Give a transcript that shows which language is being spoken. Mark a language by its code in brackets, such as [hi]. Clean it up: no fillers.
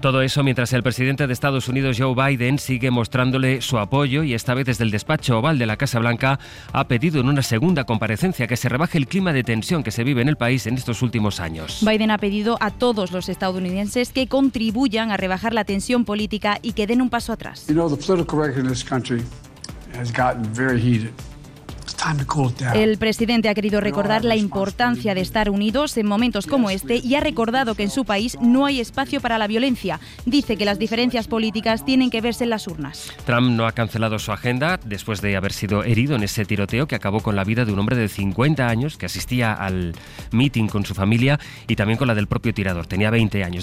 [es] Todo eso mientras el presidente de Estados Unidos, Joe Biden, sigue mostrándole su apoyo y esta vez desde el despacho oval de la Casa Blanca ha pedido en una segunda comparecencia que se rebaje el clima de tensión que se vive en el país en estos últimos años. Biden ha pedido a todos los estadounidenses que contribuyan a rebajar la tensión política y que den un paso atrás. [en] You know, the political correctness in this country has gotten very heated. [es] El presidente ha querido recordar la importancia de estar unidos en momentos como este y ha recordado que en su país no hay espacio para la violencia. Dice que las diferencias políticas tienen que verse en las urnas. Trump no ha cancelado su agenda después de haber sido herido en ese tiroteo que acabó con la vida de un hombre de 50 años que asistía al meeting con su familia y también con la del propio tirador. Tenía 20 años.